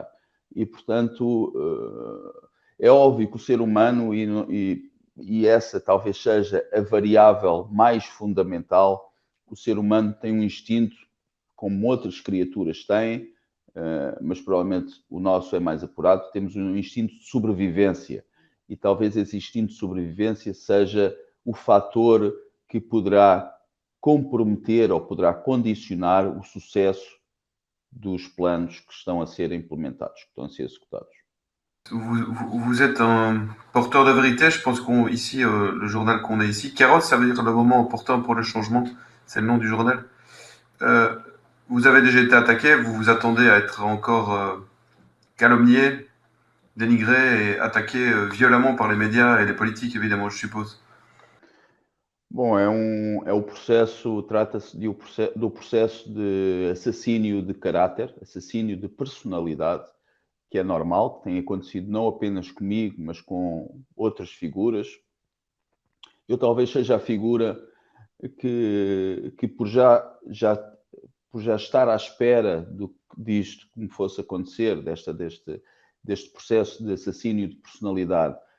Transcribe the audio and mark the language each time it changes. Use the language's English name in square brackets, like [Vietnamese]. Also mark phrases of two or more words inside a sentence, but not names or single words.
[Portuguese] E, portanto, é óbvio que o ser humano, e essa talvez seja a variável mais fundamental, o ser humano tem um instinto, como outras criaturas têm, mas provavelmente o nosso é mais apurado, temos um instinto de sobrevivência. E talvez esse instinto de sobrevivência seja o fator que poderá comprometer ou poderá condicionar o sucesso dos planos que estão a ser implementados, que estão a ser executados. [French] Vous êtes un porteur de vérité, je pense qu'ici, le journal qu'on a ici, Kairos, ça veut dire le moment opportun pour le changement, c'est le nom du journal. Vous avez déjà été attaqué, vous vous attendez à être encore calomnié, dénigré et attaqué violemment par les médias et les politiques, évidemment, je suppose. [Portuguese] Bom, o processo, trata-se do processo de assassínio de caráter, assassínio de personalidade, que é normal, que tem acontecido não apenas comigo, mas com outras figuras. Eu talvez seja a figura que por já estar à espera disto que me fosse acontecer, deste processo de assassínio de personalidade,